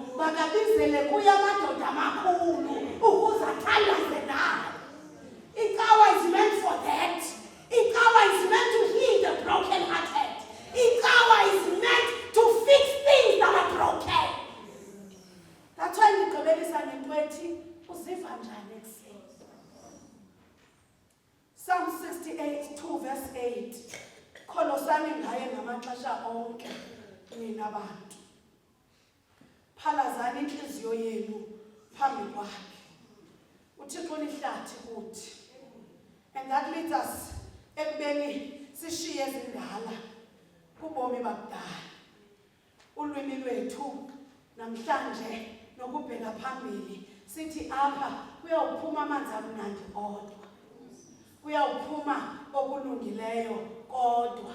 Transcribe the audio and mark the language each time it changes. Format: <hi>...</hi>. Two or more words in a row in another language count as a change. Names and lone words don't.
<xh>makabizele kuye amadoda amakhulu ukuze athandaze naye.</xh> <en>Icawa is meant for that. Icawa is meant to heal the broken-hearted. Icawa is meant to fix things that are broken. That's why</en> <xh>ndigqibelisa ngento ethi uziva njani ekuseni.</xh> <en>Psalm 68, 2 verse 8.</en> <xh>Kholosani ngaye ngamaxesha onke nina bantu. Phalazani inhliziyo yenu phambi kwakhe. uThixo lihlathi kuthi.</xh> <en>And that leads us</en> <xh>ekubeni sishiye ezindala kubomi bakudala. Ulwimi lwethu namhlanje nokubheka phambili sithi apha kuyawuphuma amanzi amnandi kodwa. Kuyawuphuma okulungileyo kodwa.</xh>